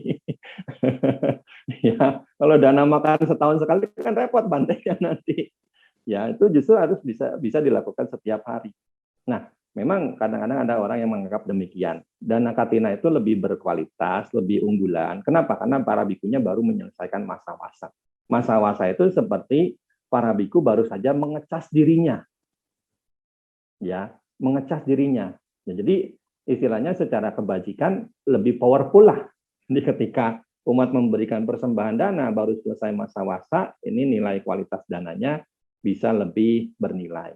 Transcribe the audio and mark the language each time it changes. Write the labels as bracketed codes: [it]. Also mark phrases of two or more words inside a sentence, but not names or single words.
[id] Ya, kalau dana makan setahun sekali kan repot Bante ya nanti. Ya, itu justru harus bisa dilakukan setiap hari. Nah, memang kadang-kadang ada orang yang menganggap demikian. Dana Katina itu lebih berkualitas, lebih unggulan. Kenapa? Karena para bikunya baru menyelesaikan masa wasa. Masa wasa itu seperti para biku baru saja mengecas dirinya. Ya, mengecas dirinya. Ya, jadi istilahnya secara kebajikan lebih powerful lah. Jadi ketika umat memberikan persembahan dana baru selesai masa wasa, ini nilai kualitas dananya bisa lebih bernilai.